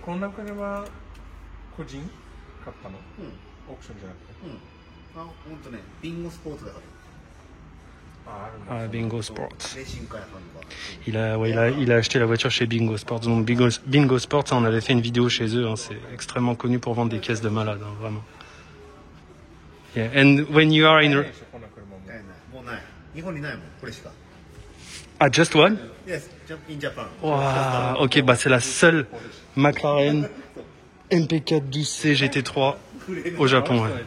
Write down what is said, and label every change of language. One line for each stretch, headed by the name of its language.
Japanese: この中では個人買ったの？オークションじゃなくて。あ、ほんとね、ビンゴスポーツだから。
English: Ah, Bingo Sports.
Japanese: レーシングカーやファンが。
French: Il a acheté la voiture chez Bingo Sports. Donc Bingo Sports, on avait fait une vidéo chez eux. Hein, c'est extrêmement connu pour vendre des caisses de malades, hein, vraiment.
English: Yeah. And when you are in...
Japanese: ないでしょこんな車も。もうない。日本にないもん、これしか。
English: Ah, just one? Yes, in Japan. Wow.
French: Ok, bah c'est la seule McLaren MP4 12C GT3 au Japon. Ouais.